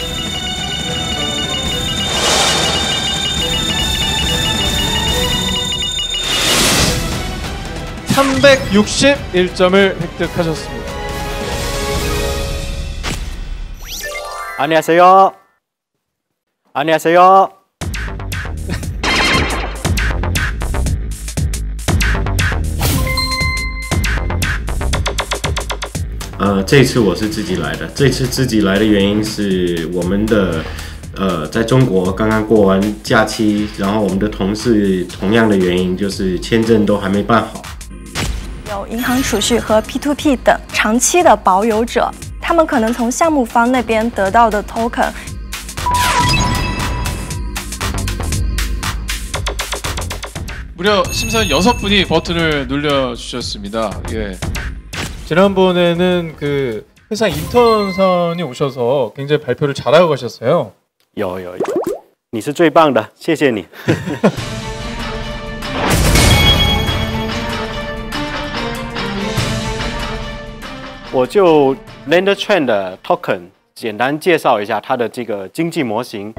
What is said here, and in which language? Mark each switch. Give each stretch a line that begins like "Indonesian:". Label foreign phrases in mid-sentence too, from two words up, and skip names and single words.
Korean: (361점을) 획득하셨습니다. 안녕하세요. 안녕하세요.
Chinese: 这一次我是自己来的。这次自己来的原因是我们的在中国刚刚过完假期，然后我们的同事同样的原因就是签证都还没办好。有银行储蓄和 P2P 等长期的保有者，他们可能从项目方那边得到的 token。
Korean: 무려 심사위원 6분이 버튼을 눌러주셨습니다. 예. 지난번에는 그 회사 인턴선이 오셔서 굉장히 발표를 잘하고 가셨어요.
Chinese: 有，你是最棒的，谢谢你。我就 LenderChain 的 token 简单介绍一下它的这个经济模型。